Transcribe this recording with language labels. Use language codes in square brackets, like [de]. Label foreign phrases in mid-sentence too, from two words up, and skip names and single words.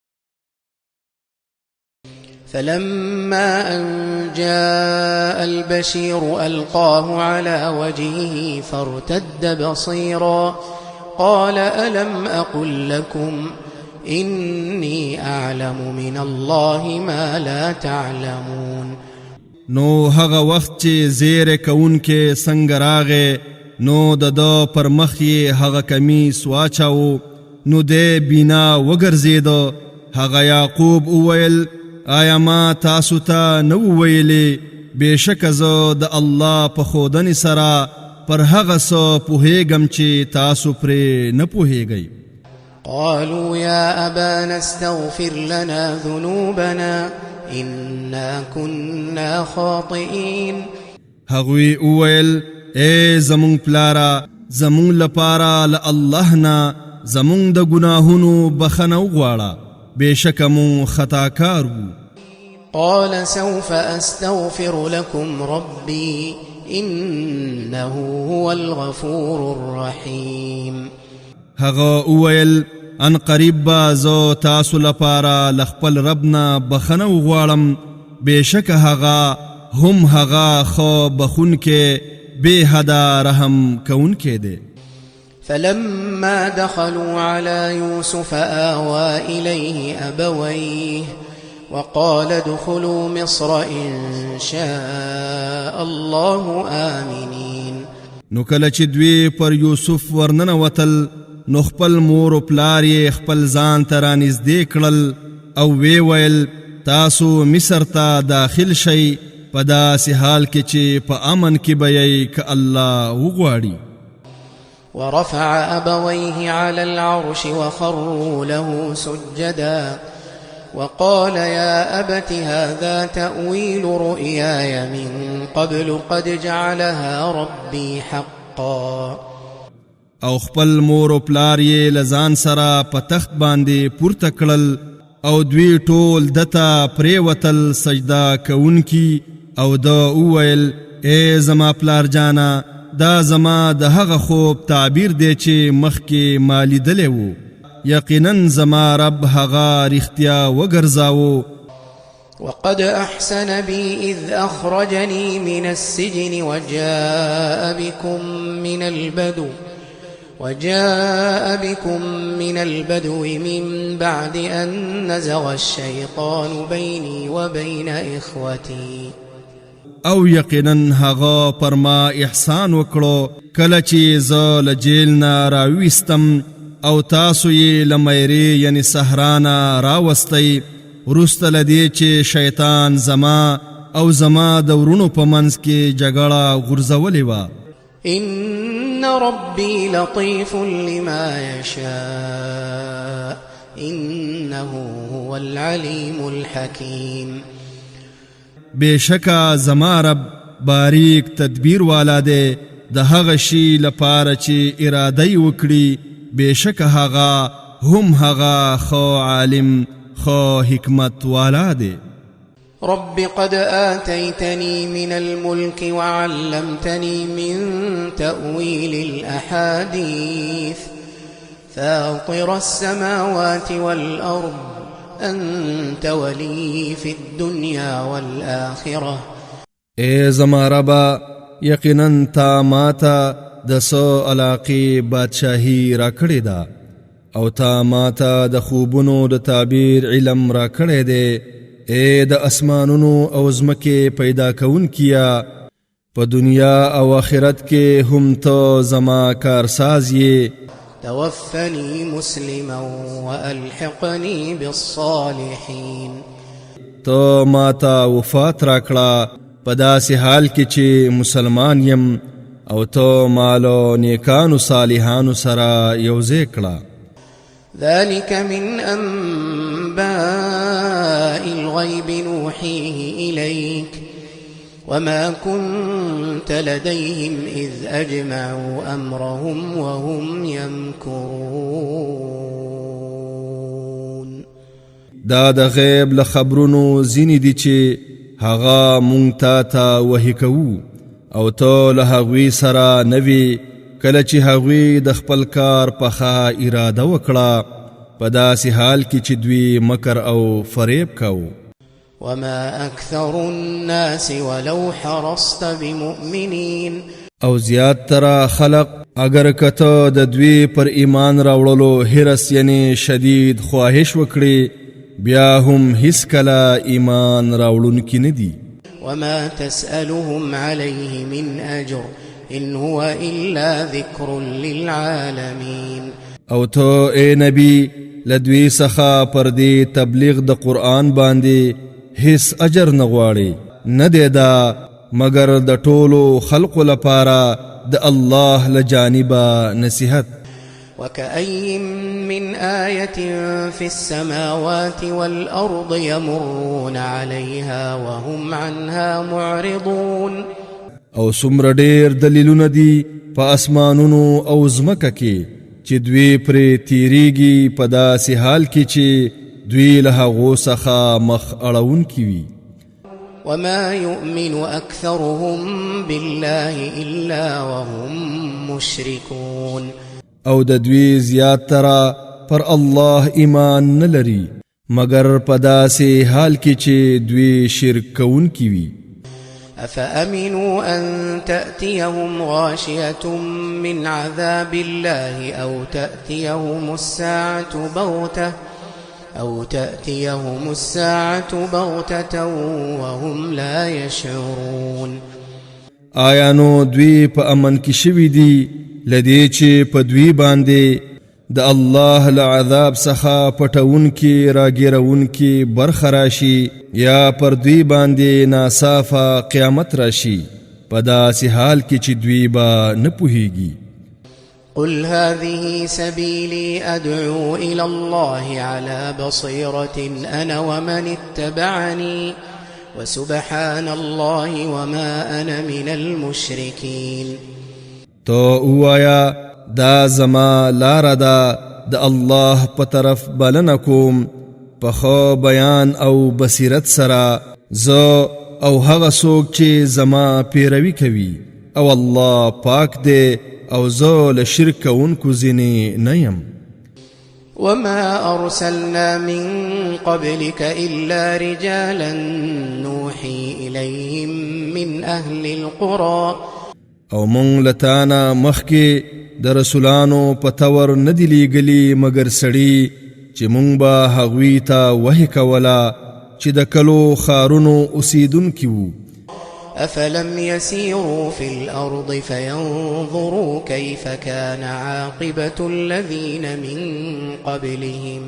[ar] فلما أن جاء البشير ألقاه على وجهه فارتد بصيرا قال ألم أقل لكم إني أعلم من الله ما لا تعلمون. [ps] نو هغه وخت چې زیر کون کې څنګه راغې نو د پر مخ یې هغه کمیس واچاو نو د بینا وګرځېد. هغه یعقوب وویل آیا ما تاسو ته نو ویلې بېشکه زه د الله په ښودنې سره پر هغه څه پوهېږم چې تاسو پرې نه پوهېږئ. [ar] قالوا يا أبانا استغفر لنا ذنوبنا إنا كنا خاطئين. [ps] هغوی وویل ای زمون پلارا زمون لپاره له الله نه زمون د ګناهونو بخښنه وغواړه بېشکه مون خطاکار وو. [ar] قال سوف أستغفر لكم ربي إنه هو الغفور الرحيم. [ps] هغه وویل ان قریب به زه تاسو لپاره له خپل رب نه بخښنه وغواړم بېشکه هغه هم هغه ښه بخښونکی بې حده رحم کوونکی دی. [ar] فلما دخلوا على يوسف آوى إليه أبويه وقال ادخلوا مصر إن شاء الله آمنين. [ps] نو کله چې دوی پر یوسف ورننوتل نو خپل مور او پلار یې خپل ځان ته رانږدې کړل او وی ویل تاسو مصر ته داخل شئ په داسې حال کې چې په امن کې به یې که الله وغواړي. [ar] ورفع أبويه على العرش وخروا له سجدا وقال يا أبت هذا تأويل رؤياي من قبل قد جعلها ربي حقا. [ps] او خپل مور او پلار یې له ځان سره په تخت باندې پورته کړل او دوی ټول دته پریوتل سجده کوونکي او دا وویل ای زما پلار جانا دا زما د هغه خوب تعبیر دی چې مخکې ما لیدلی و. یقینا زما رب هغه رښتیا وګرځاوه. [ar] وقد أحسن بي إذ أخرجني من السجن وجاء بكم من البدو من بعد أن نزغ الشيطان بيني وبين إخوتي. [ps] او یقینا هغه پر ما احسان وکړو کله چې زه له جیل نه راویستم او تاسو یې له میرې یعنی صحرا نه راوستی وروسته له دې چې شیطان زما او زما د ورونو په منځ کې جګړه غورځولې وه. [ar] إن ربي لطيف لما يشاء إنه هو العليم الحكيم. [ps] بېشکه زما رب باریک تدبیر والا دی د هغه شي لپاره چې اراده یې وکړي بېشکه هغه هم هغه ښه عالم ښه حکمت والا دی. [ar] رب قد آتيتني من الملك وعلمتني من تأويل الأحاديث فاطر السماوات والأرض أنت ولي في الدنيا والآخرة. [ps] ای زما ربا یقینا تا ماته د څو علاقې بادشاهي راکړې ده او تا ماته د خوبونو د تعبیر علم راکړی دی. ای د اسمانونو او ځمکې پیدا کوونکیه په دنیا او آخرت کې هم ته زما کارساز یې. [ar] توفني مسلما وألحقني بالصالحين. [ps] تو ماتا وفات راکړه په داسې حال کې چې مسلمان یم او تو مالو نیکانو صالحانو سره یوځای کړه. [ar] ذلك من أنباء الغيب نوحيه إليك وما كنت لديهم إذ أجمعوا أمرهم وهم يمكرون. [ps] دا د غیب له خبرونو ځینې دي چې هغه مونږ ته وحی کوو او ته له هغوی سره نوي کله چې هغوی د خپل کار پخه اراده وکړه په داسې حال کې چې دوی مکر او فریب کوو. [ar] وما أكثر الناس ولو حرصت بمؤمنين [ps] او زیات ترا خلق اگر کته د دوی پر ایمان راوړلو هرس یعنی شدید خواهش وکړي بیا هم هیڅ کله ایمان راوړونکي نه دي. [ar] وما تسألهم عليه من أجر إن هو إلا ذكر للعالمين. [ps] او ته اے نبی لدوی څخه پر دې تبلیغ د قرآن باندې هیڅ اجر نه غواړي نه دی دا مگر د ټولو خلقو لپاره د الله لجانبه نصیحت. [ar] وكأي من آية في السماوات والأرض يمرون عليها وهم عنها معرضون. [ps] او څومره ډېر دلیلونه دي په اسمانونو او ځمکه کې چې دوی پرې تیریږي په داسې حال کې چې دوی له هغو څخه مخ اړوونکي وي. [ar] وما يؤمن أكثرهم بالله إلا وهم مشركون. [ps] او د دوی زیات ترا پر الله ایمان نه لري مگر په داسې حال کې چې دوی شرک کوونکي وي. [ar] أفأمنوا أن تأتيهم غاشية من عذاب الله أو تأتيهم الساعة بغتة وهم لا يشعرون. [ps] آیا نو دوی په امن کې شوي دي لدې چې په دوی باندې د الله له عذاب څخه پټونکي راګیرونکي برخه راشي یا پر دوی باندې ناصافه قیامت راشي په داسې حال کې چې دوی به نه پوهیږي. [ar] قل هذه سبيلي أدعو إلى الله على بصيرة أنا ومن اتبعني وسبحان الله وما أنا من المشركين. [ps] تو اوایا دا زما لاره ده د الله په طرف بلنه کوم په خو بیان او بصیرت سره زه او هغه څوک چې زما پیروي کوي او الله پاک دی او زه له شرک کوونکو ځینې نه یم. [ar] وما أرسلنا من قبلك إلا رجالا نوحي إليهم من أهل القرى. [ps] او مونږ لتانا مخکې د رسولانو په تور نه دي لیږلي مګر سړي چې مونږ به هغوی ته وحی کوله چې د کلو ښارونو اوسیدونکي وو. [ar] أفلم يسيروا في الأرض فينظروا كيف كان عاقبة الذين من قبلهم.